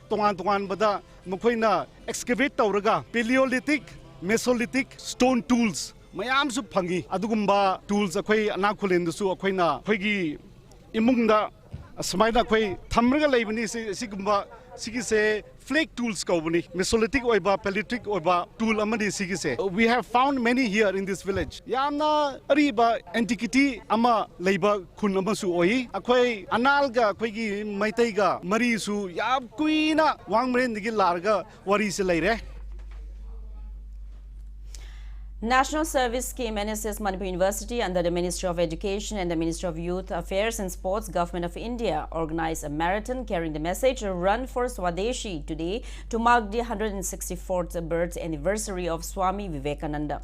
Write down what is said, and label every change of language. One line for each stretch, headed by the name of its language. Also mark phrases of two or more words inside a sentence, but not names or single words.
Manipuri: tongan bada makoina excavate tawraga
English: Paleolithic, Mesolithic stone tools
Manipuri: mayam su phangi adugumba tools akhoi anakulen su akhoina khoigi imungda samaina khoi thamraga leibani sigumba sigise
English: flake tools
Manipuri: kaubani Mesolithic oiba Paleolithic oiba tool amadi sigise.
English: We have found many here in this village.
Manipuri: Yamna ariba antiquity ama leiba khun amasu oi akhoi analga khoigi maitaiga mari su yab kuina wangmren digi larga wari se leire.
English: National Service Scheme NSS Manipur University under the Ministry of Education and the Ministry of Youth Affairs and Sports Government of India organized a marathon carrying the message Run for Swadeshi today to mark the 164th birth anniversary of Swami Vivekananda.